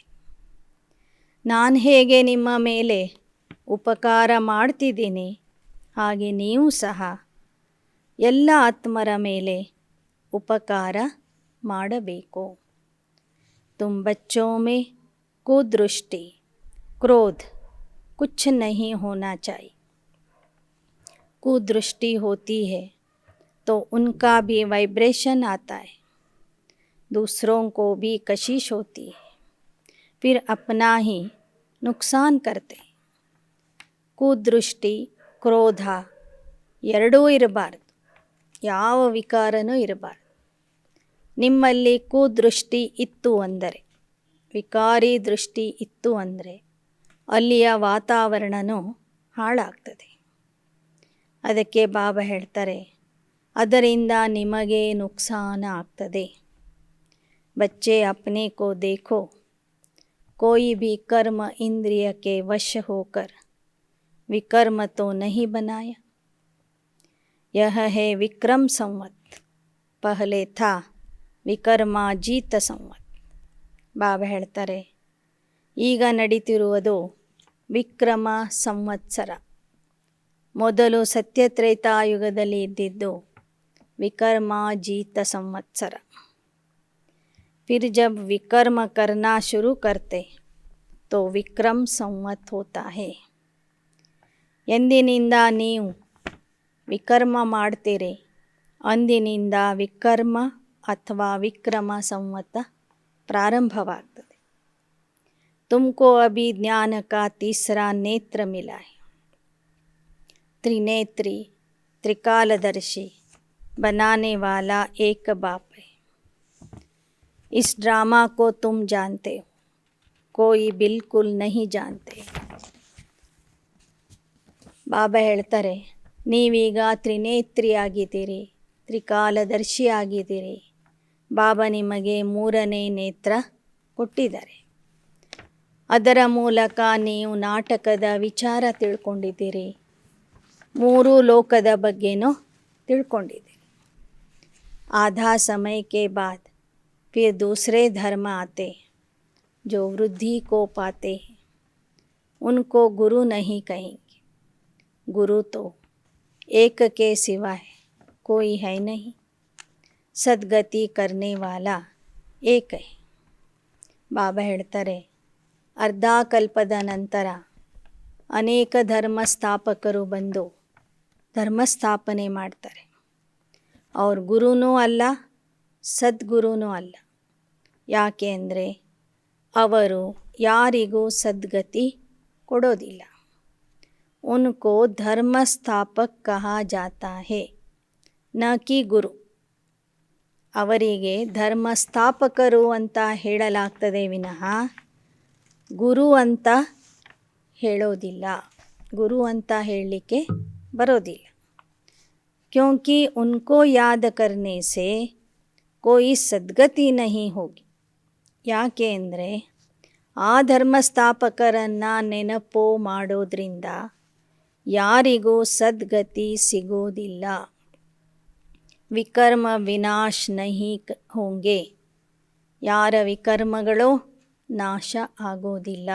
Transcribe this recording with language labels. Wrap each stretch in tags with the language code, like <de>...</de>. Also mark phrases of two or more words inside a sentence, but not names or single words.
<kn>ನಾನು ಹೇಗೆ ನಿಮ್ಮ ಮೇಲೆ ಉಪಕಾರ ಮಾಡ್ತಿದ್ದೀನಿ, ಹಾಗೆ ನೀವು ಸಹ ಎಲ್ಲ ಆತ್ಮರ ಮೇಲೆ ಉಪಕಾರ ಮಾಡಬೇಕು.</kn> <hi>तुम बच्चों में कुदृष्टि क्रोध कुछ नहीं होना चाहिए. कुदृष्टि होती है तो उनका भी वाइब्रेशन आता है, दूसरों को भी कशिश होती है, फिर अपना ही नुकसान करते.</hi> <kn>ಕುದೃಷ್ಟಿ ಕ್ರೋಧ ಎರಡೂ ಇರಬಾರ್ದು, ಯಾವ ವಿಕಾರನೂ ಇರಬಾರ್ದು. ನಿಮ್ಮಲ್ಲಿ ಕುದೃಷ್ಟಿ ಇತ್ತು ಅಂದರೆ, ವಿಕಾರಿ ದೃಷ್ಟಿ ಇತ್ತು ಅಂದರೆ ಅಲ್ಲಿಯ ವಾತಾವರಣನೂ ಹಾಳಾಗ್ತದೆ. ಅದಕ್ಕೆ ಬಾಬಾ ಹೇಳ್ತಾರೆ, ಅದರಿಂದ ನಿಮಗೆ ನುಕ್ಸಾನ ಆಗ್ತದೆ.</kn> <hi>बच्चे अपने को देखो, कोई भी कर्म इंद्रिय के वश होकर विकर्म तो नहीं बनाया. यह है विक्रम संवत, पहले था ವಿಕರ್ಮಾಜೀತ ಸಂವತ್.</hi> <kn>ಬಾಬಾ ಹೇಳ್ತಾರೆ, ಈಗ ನಡೀತಿರುವುದು ವಿಕ್ರಮ ಸಂವತ್ಸರ. ಮೊದಲು ಸತ್ಯತ್ರೇತಾಯುಗದಲ್ಲಿ ಇದ್ದಿದ್ದು ವಿಕರ್ಮಾಜೀತ ಸಂವತ್ಸರ.</kn> <hi>फिर जब विकर्म करना शुरू करते तो विक्रम संवत होता है.</hi> <kn>ಎಂದಿನಿಂದ ನೀವು ವಿಕರ್ಮ ಮಾಡ್ತೀರಿ ಅಂದಿನಿಂದ ವಿಕರ್ಮ ಅಥವಾ ವಿಕ್ರಮ ಸಂವತ ಪ್ರಾರಂಭವಾಗ್ತದೆ.</kn> <hi>तुमको अभी ज्ञान का तीसरा नेत्र मिला है. त्रिनेत्री त्रिकालदर्शी बनाने वाला एक बाप है. इस ड्रामा को तुम जानते हो, कोई बिल्कुल नहीं जानते.</hi> <kn>ಬಾಬಾ ಹೇಳ್ತಾರೆ, ನೀವೀಗ ತ್ರಿನೇತ್ರಿ ಆಗಿದ್ದೀರಿ, ತ್ರಿಕಾಲದರ್ಶಿ ಆಗಿದ್ದೀರಿ. ಬಾಬಾ ನಿಮಗೆ 3ನೇ ನೇತ್ರ ಕೊಟ್ಟಿದ್ದಾರೆ. ಅದರ ಮೂಲಕ ನೀವು ನಾಟಕದ ವಿಚಾರ ತಿಳ್ಕೊಂಡಿದ್ದೀರಿ, 3 ಲೋಕದ ಬಗ್ಗೆನೂ ತಿಳ್ಕೊಂಡಿದ್ದೀರಿ.</kn> <hi>आधा समय के बाद फिर दूसरे धर्म आते जो वृद्धि को पाते हैं, उनको गुरु नहीं कहेंगे. गुरु तो एक के सिवाय कोई है नहीं. सद्गति करने वाला एक है.</hi> <kn>ಬಾಬಾ ಹೇಳ್ತಾರೆ, ಅರ್ಧ ಕಲ್ಪದ ನಂತರ ಅನೇಕ ಧರ್ಮ ಸ್ಥಾಪಕರು ಬಂದು ಧರ್ಮ ಸ್ಥಾಪನೆ ಮಾಡ್ತಾರೆ. ಅವ್ರ ಗುರುನೂ ಅಲ್ಲ, ಸದ್ಗುರುನೂ ಅಲ್ಲ. ಯಾಕೆ ಅಂದರೆ ಅವರು ಯಾರಿಗೂ ಸದ್ಗತಿ ಕೊಡೋದಿಲ್ಲ.</kn> <hi>उनको धर्म स्थापक कहा जाता है, न कि गुरु.</hi> <kn>ಅವರಿಗೆ ಧರ್ಮ ಸ್ಥಾಪಕರು ಅಂತ ಹೇಳಲಾಗ್ತದೆ ವಿನಃ ಗುರು ಅಂತ ಹೇಳೋದಿಲ್ಲ. ಗುರು ಅಂತ ಹೇಳಲಿಕ್ಕೆ ಬರೋದಿಲ್ಲ.</kn> <hi>क्योंकि उनको याद करने से कोई ಸದ್ಗತಿ नहीं होगी.</hi> <kn>ಯಾಕೆ ಅಂದರೆ ಆ ಧರ್ಮಸ್ಥಾಪಕರನ್ನು ನೆನಪು ಮಾಡೋದ್ರಿಂದ ಯಾರಿಗೂ ಸದ್ಗತಿ ಸಿಗೋದಿಲ್ಲ.</kn> <hi>विकर्म विनाश नहीं होंगे,</hi> <kn>ಯಾರ ವಿಕರ್ಮಗಳು ನಾಶ ಆಗೋದಿಲ್ಲ.</kn>